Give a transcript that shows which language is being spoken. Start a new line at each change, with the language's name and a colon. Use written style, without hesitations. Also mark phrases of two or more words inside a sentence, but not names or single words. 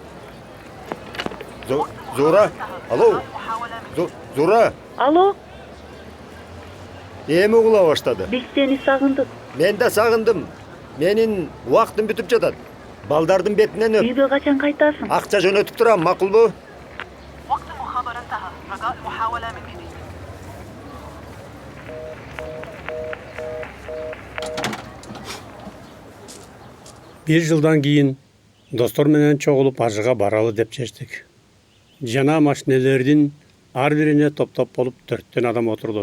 Kyrgyz: Зуура. Алло. Зуура. Алло, Эми угула баштады. биз сени сагындык. Мен да сагындым. Менин убактым бүтүп жатат. Балдардын бетинен өп. Үйгө качан кайтасың? Акча жөнөтүп турам, макулбу?
Arabic: وقت المخابرة انتهى. رجاء محاولة من جديد.
Kyrgyz: Бир жылдан кийин достор менен чогулуп ажыга баралы деп чечтик. Жана машинелердин ар бирине топ болуп 4төн адам отурду.